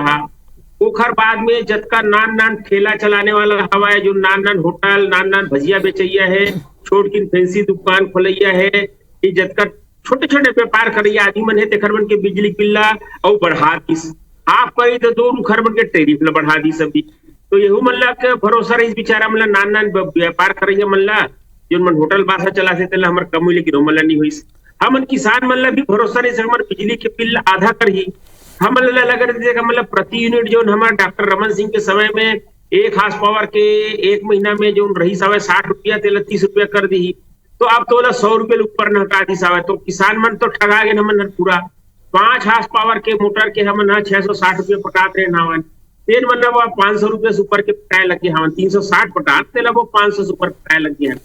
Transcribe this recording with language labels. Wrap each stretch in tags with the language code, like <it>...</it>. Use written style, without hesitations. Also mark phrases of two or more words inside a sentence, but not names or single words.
<hne>ओखर बाद में जतका नान ठेला चलाने वाला हवा है, जो नान होटल, नान भजिया बेचैया है, छोट की फैंसी दुकान खोलैया है, ये जतका छोटे छोटे व्यापार करैया आदमी मन है, तेखर मन के बिजली बिल ला और बढ़ा दीस। आप कही तो 2 घर मन के टैरिफ ला बढ़ा दी सभी। तो यहू मन ला के भरोसा रही बेचारा मन ला, नान व्यापार करैया मन ला, जो मन होटल बासा चलाते तेला हमर कम लेकिन ओ मन ला नहीं होइस। हमन किसान मन ला भी भरोसा रही हमर बिजली के बिल आधा करही। हमन ला लग रही मतलब प्रति यूनिट जो हमारे डॉक्टर रमन सिंह के समय में 1</hne> <en>horse power</en> <hne>के 1 महीना में जो रही सावे 60 रुपया तेला 30 रुपया कर दी। तो अब तो 100 रुपये ऊपर न हटा दी सावे, तो किसान मन तो ठगा गए हमन पूरा। 5</hne> <en>horse power</en> <hne>के मोटर के हमन 660 रुपये पटात रहे नावन, तेन मन वो 500 रुपये से ऊपर के पटाए लगे हवन, 360 पटात तेला वो 500 से ऊपर पटाए लगे हैं।</hne>